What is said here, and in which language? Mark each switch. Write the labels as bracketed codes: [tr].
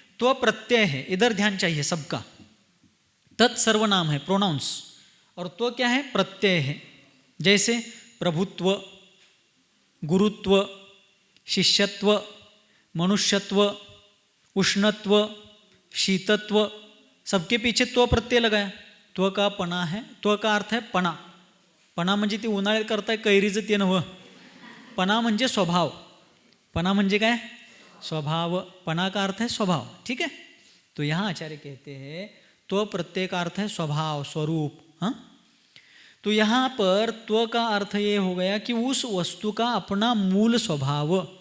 [hi] त्व प्रत्यय है, इधर ध्यान चाहिए सबका. तत् सर्वनाम है, प्रोनाउंस, और त्व क्या है? प्रत्यय है. जैसे प्रभुत्व, गुरुत्व, शिष्यत्व, मनुष्यत्व, उष्णत्व, शीतत्व, सबके पीछे त्व प्रत्यय लगाया. त्व का पणा है, त्व का अर्थ है पणा. [mr] पणा म्हणजे ती उन्हाळ्यात करताय कैरीचं ते नव्हं. पणा म्हणजे स्वभाव. पणा म्हणजे काय? स्वभाव. [hi] पणा का अर्थ है स्वभाव, ठीक है. तो यहाँ आचार्य कहते हैं त्व प्रत्यय का अर्थ है स्वभाव, स्वरूप. हाँ, तो यहाँ पर त्व का अर्थ ये हो गया कि उस वस्तु का अपना मूल स्वभाव.